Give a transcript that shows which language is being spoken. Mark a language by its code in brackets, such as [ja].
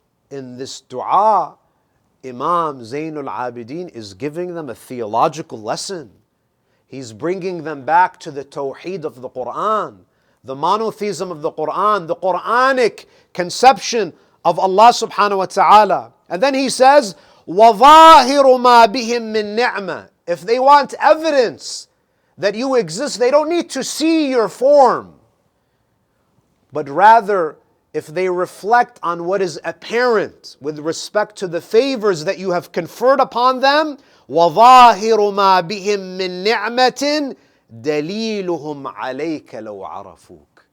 [en] In this dua, Imam Zainul Abidin is giving them a theological lesson. He's bringing them back to the tawheed of the Quran, the monotheism of the Quran, the Quranic conception of Allah subhanahu wa ta'ala. And then he says, [ar] وَظَاهِرُ مَا بِهِمْ مِنْ نِعْمَةٍ. [en] If they want evidence that you exist, they don't need to see your form. But rather, if they reflect on what is apparent with respect to the favors that you have conferred upon them, [ar] وَظَاهِرُ مَا بِهِمْ مِنْ نِعْمَةٍ دَلِيلُهُمْ عَلَيْكَ لَوْ عَرَفُوكَ.